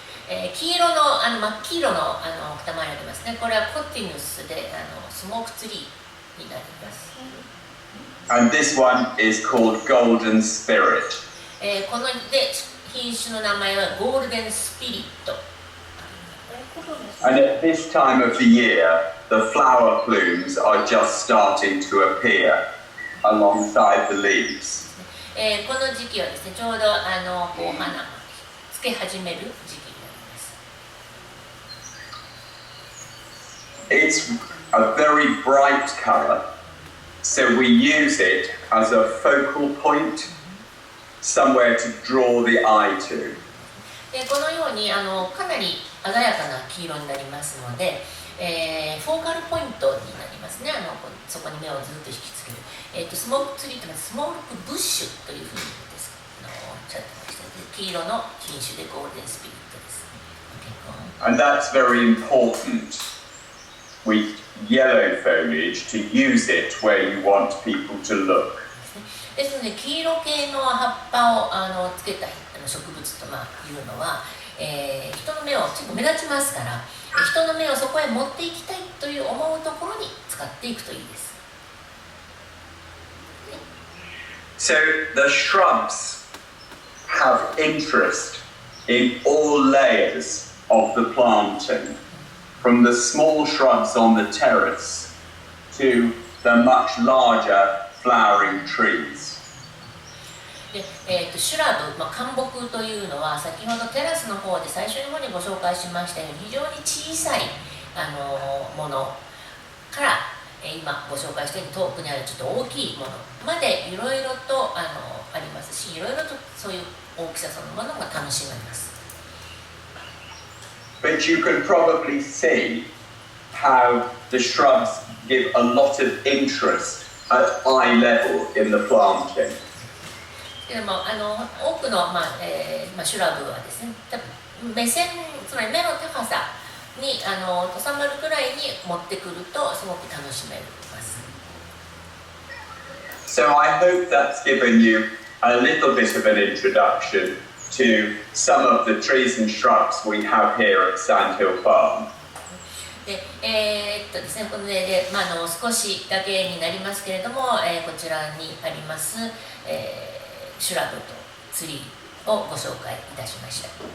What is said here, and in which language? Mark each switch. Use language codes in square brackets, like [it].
[ja] 黄色の真っ黄色の塊ありますね。これはコティヌスでスモークツリーになります。 [en] And this one is called Golden Spirit. [ja] この品種の名前はゴールデンスピリット。 [en] And at this time of the year, the flower plumes are just starting to appear alongside the leaves. [ja] この時期はですね、ちょうどお花がつけ始める時期。 [en] It's a very bright color, so we use it as a focal point, somewhere to draw the eye to. [ja] このようにかなり鮮やかな黄色になりますので、フォーカルポイントになりますね。そこに目をずっと引きつける。スモークツリーというのはスモークブッシュというふうにですおっしゃってましたので、黄色の品種でゴールデンスピリットです。 [en] And that's very important with yellow foliage to use it where you want people to look. [ja] ですので黄色系の葉っぱをつけた植物というのは、人の目を結構目立ちますから、人の目をそこへ持っていきたいという思うところに使っていくといいです。 [en] So the shrubs have interest in all layers of the planting, from the small shrubs on the terrace to the much larger flowering trees. [ja] でシュラブ、灌木というのは先ほどテラスの方で最初の方にご紹介しましたように非常に小さいものから、今ご紹介したように遠くにあるちょっと大きいものまでいろいろとありますし、いろいろとそういう大きさそのものが楽しめます。 [en] but you can probably see how the shrubs give a lot of interest at eye level in the planting. [ja] でも多くの、シュラブはですね、目線、つまり目の高さに収まるくらいに持ってくるとすごく楽しめます。 [en] So I hope that's given you a little bit of an introduction to some of the trees and shrubs we have here at Sandhill Farm. [ja] でですね、こので、少しだけになりますけれども、こちらにあります、シュラブとツリーをご紹介いたしました。